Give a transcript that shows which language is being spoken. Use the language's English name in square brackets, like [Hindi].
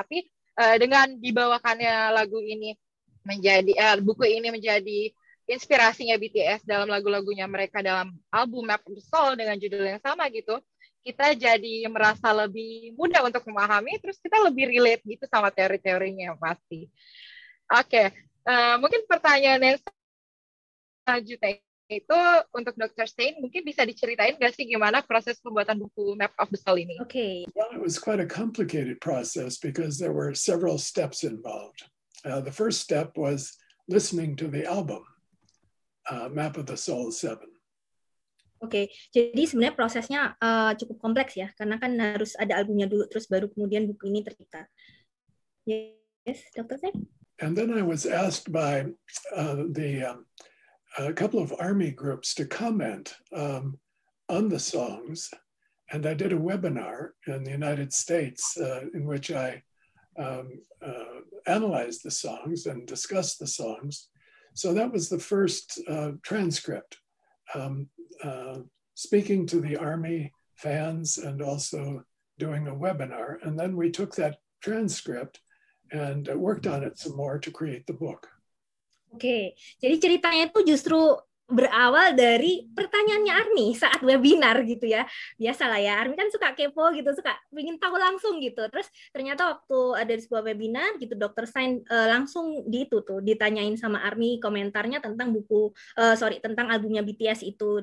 [Indonesian] Tapi dengan dibawakannya lagu ini buku ini menjadi inspirasinya BTS dalam lagu-lagunya mereka dalam album Map of the Soul dengan judul yang sama gitu, kita jadi merasa lebih mudah untuk memahami, terus kita lebih relate gitu sama teori-teorinya pasti. Oke, mungkin pertanyaan yang selanjutnya itu untuk Dr. Stein, mungkin bisa diceritain nggak sih gimana proses pembuatan buku Map of the Soul ini? [English] Okay. Well, it was quite a complicated process because there were several steps involved. The first step was listening to the album, Map of the Soul 7. [Indonesian] Oke, jadi sebenarnya prosesnya cukup kompleks ya, karena kan harus ada albumnya dulu, terus baru kemudian buku ini tercipta. [English] Yes, Dr. Stein? And then I was asked by a couple of Army groups to comment on the songs. And I did a webinar in the United States in which I analyzed the songs and discussed the songs. So that was the first transcript, speaking to the Army fans and also doing a webinar. And then we took that transcript and worked on it some more to create the book. [Indonesian] Oke, jadi ceritanya itu justru berawal dari pertanyaannya Army saat webinar gitu ya. Biasalah ya, Army kan suka kepo gitu, suka ingin tahu langsung gitu. Terus ternyata waktu ada di sebuah webinar gitu, Dr. Stein langsung ditanyain sama Army komentarnya tentang tentang albumnya BTS itu.